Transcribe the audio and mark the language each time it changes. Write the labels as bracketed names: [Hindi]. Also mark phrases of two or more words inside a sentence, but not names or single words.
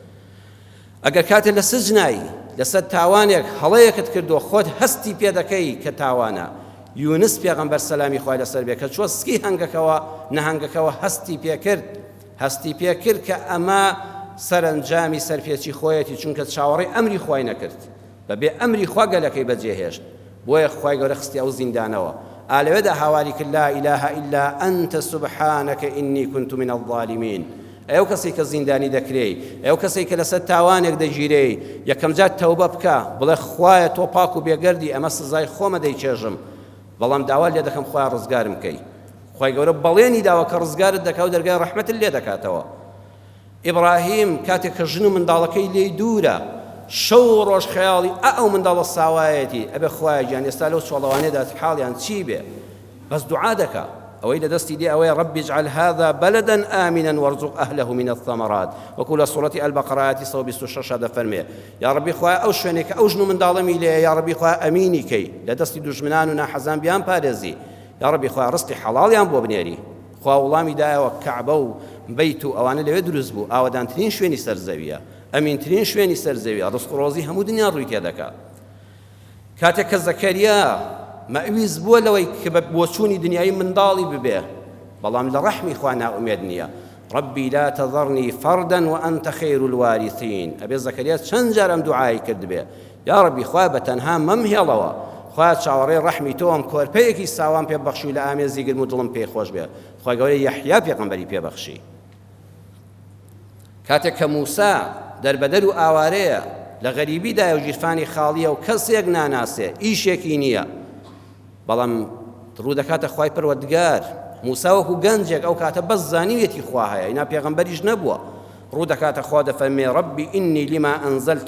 [Central Kurdish] ئەگەر کاتێ لە سجنایی لەسەر تاوانێک هەڵەیەکت کردو خۆت هەستی پێ دەکەی کە تاوانە یونس پێغەمبەر سەلامی خوای لەسەر بێ کە چوە سکی هەنگەکەوە نەهەنگەکەوە هەستی پێ کرد کە ئەمە سەرنجامی سەرپێچی خۆیەتی چونکە چاوەڕێی ئەمری خوای نەکرد بەبێ ئەمری خوا گەلەکەی بەجێهێشت بۆیە خوای گەورە خستی ئەو زیندانەوە ئالەوێدا هاواری کرد [Arabic] لا إله إلا أنت سبحانك إني كنت من الظالمين [Central Kurdish] ئەو کەسێک کە زیندانی دەکرێی ئەو کەسێک کە لەسەر تاوانێک دەگیرێی یەکەم جار تەوبە بکە بڵێ خوایە تۆ پاک و بێگەردی ئەمە سزای خۆمە دەیچێژم بەڵام داوا لێ دەکەم خوای ڕزگارم کەی خوای گەورە بەڵێنی داوە کە ڕزگارت دەکا و دەرگای ڕەحمەتت لێ دەکاتەوە ئیبراهیم کاتێک کە ژن و منداڵەکەی لێی دوورە شەو ڕۆژ خەیاڵی ئەو منداڵە ساوایەتی ئەبێ خوایە گیان ئێستا لەو چۆڵەوانێدا حاڵیان چی بێ بەس دوعا دەکا ئەوەی لە دەستی دێ ئەوەیە [Arabic] رب اجعل هذا بلدا آمنا وارزق أهله من الثمرات [Central Kurdish] وەکو لە سوورەتی ئەلبەقەرە 126 دەفەرمێ یا ربی خوایە ئەو شوێنێک کە ئەو ژن و منداڵەمی لێیە یا ربی خوایە ئەمینی کەی لە دەستی دوژمنان و ناحەزان بیان پارێزی یا ربی خوایە ڕزقی حەڵاڵیان بۆ بنێری خوا وڵامی دایەوە کەعبە و بەیت و ئەوانە لەوێ دروست بوو ئاوەدانترین شوێنی سەرزەویە ئەمینترین شوێنی سەرزەویە ڕزق و ڕۆزی هەموو دنیا ڕووی تێدەکات کاتێک کە زەکەریا مەویز بووە لەوەی کە بۆ چوونی دنیای منداڵی ببێ بەڵام لە ڕەحمی خوا ناومێد نییە [Arabic] ربي لا تذرني فردا وأنت خير الوارثين [Central Kurdish] أبي زكريا چەند جارم دوعای کرد بێ یا ربی خوا بەتەنها مەمهێڵەوە خوا چاوەڕێی ڕەحمی تۆم کۆرپەیەکی ساوان پێبەخشی و لە ئامێزی گرم و دڵم پێی خۆش بێ خوا گەورەی یەحیا پێغەمبەری پێبەخشی کاتێک کە موسا دەربەدەر و ئاوارەیە لە غەریبیدایە و ژیرفانی خاڵیە و کەسێک ناناسێ ئیشێکی نییە بەڵام ڕوو دەکاتە خوای پەروەردگار موسا وەکو گەنجێک ئەو کاتە بەس زانیوێتی خوا هەیە ئینا پێغەمبەریش نەبووە ڕوو دەکاتە خوا دەفەرمێ [Arabic] ربی ئینی لما ئەنزەلتە